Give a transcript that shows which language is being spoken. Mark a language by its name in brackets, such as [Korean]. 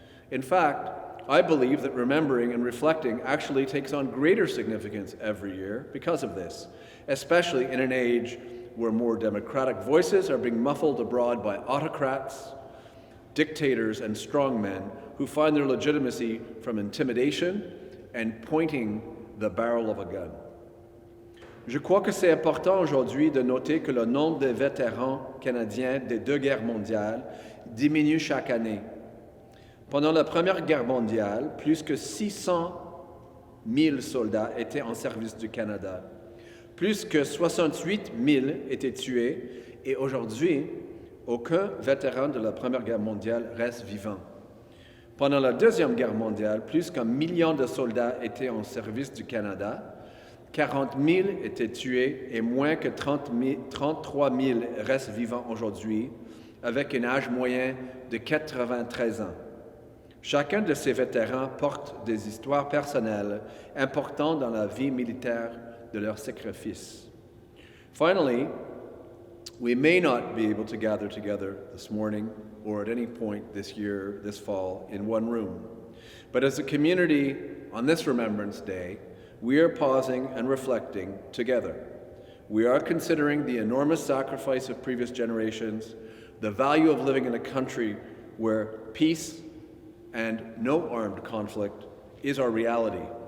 [English] In fact, I believe that remembering and reflecting actually takes on greater significance every year because of this, especially in an age where more democratic voices are being muffled abroad by autocrats, dictators, and strongmen who find their legitimacy from intimidation and pointing the barrel of a gun. [French] Je crois que c'est important aujourd'hui de noter que le nombre de vétérans canadiens des deux guerres mondiales diminue chaque année. Pendant la Première Guerre mondiale, plus que 600 000 soldats étaient en service du Canada. Plus que 68 000 étaient tués et aujourd'hui, aucun vétéran de la Première Guerre mondiale reste vivant. Pendant la Deuxième Guerre mondiale, plus qu'1 million de soldats étaient en service du Canada, 40 000 étaient tués et moins que 33 000 restent vivants aujourd'hui, avec un âge moyen de 93 ans. Chacun de ces vétérans porte des histoires personnelles importantes dans la vie militaire de leur sacrifice. [English] Finally, we may not be able to gather together this morning or at any point this year, this fall, in one room. But as a community on this Remembrance Day, we are pausing and reflecting together. We are considering the enormous sacrifice of previous generations, the value of living in a country where peace and no armed conflict is our reality.